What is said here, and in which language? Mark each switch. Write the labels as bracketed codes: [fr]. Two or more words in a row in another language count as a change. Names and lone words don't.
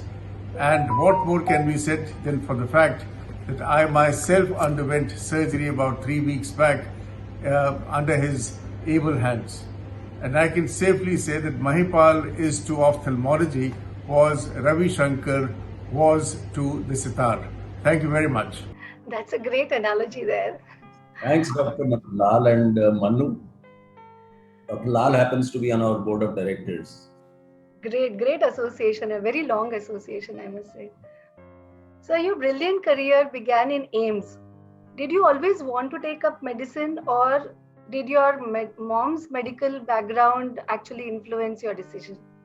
[en] And what more can be said than for the fact that I myself underwent surgery about 3 weeks back under his able hands. And I can safely say that Mahipal is to ophthalmology was Ravi Shankar was to the sitar. Thank you very much. That's a great analogy there. Thanks, Dr. Lal and Manu. Dr. Lal happens to be on our board of directors. Great association, a very long association, I must say. So your brilliant career began in AIIMS. Did you always want to take up medicine, or did your mom's medical background actually influence your decision?